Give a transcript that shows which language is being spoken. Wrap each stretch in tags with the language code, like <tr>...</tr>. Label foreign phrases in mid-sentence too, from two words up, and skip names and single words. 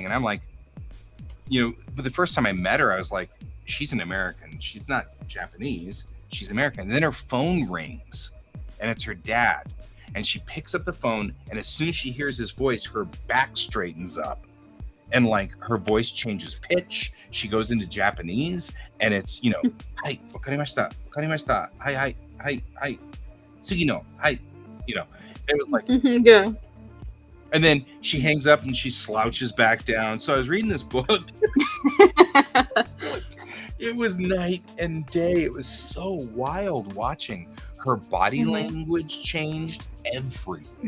<en>And I'm like, but the first time I met her, I was like, she's an American. She's not Japanese. She's American. And then her phone rings and it's her dad. And she picks up the phone, and as soon as she hears his voice, her back straightens up. And her voice changes pitch. She goes into Japanese, and it's,</en> <ja>はい、わかりました、わかりました、はい、次の、はい,</ja> <en>it was like, yeah. And then she hangs up and she slouches back down. So I was reading this book. It was night and day. It was so wild watching. Her body language changed everything.</en>